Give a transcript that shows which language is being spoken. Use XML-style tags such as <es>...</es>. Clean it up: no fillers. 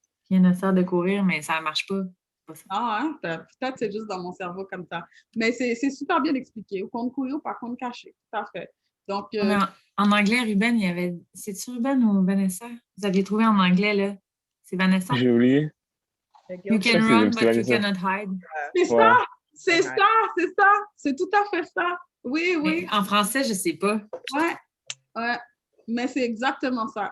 <fr>Rien ne sert de courir, mais ça ne marche pas. Ah, hein? Peut-être c'est juste dans mon cerveau comme ça. Mais c'est super bien expliqué. Au compte courir ou par contre caché. Tout à fait. Donc, en anglais, Ruben, il y avait... C'est-tu Ruben ou Vanessa? Vous aviez trouvé en anglais, là? C'est Vanessa? J'ai oublié.</fr> <en>You can run, but you cannot hide.</en> <fr>C'est ça! C'est ça! C'est ça! C'est tout à fait ça! Oui, oui. Mais en français, je ne sais pas. Ouais. Mais c'est exactement ça.</fr>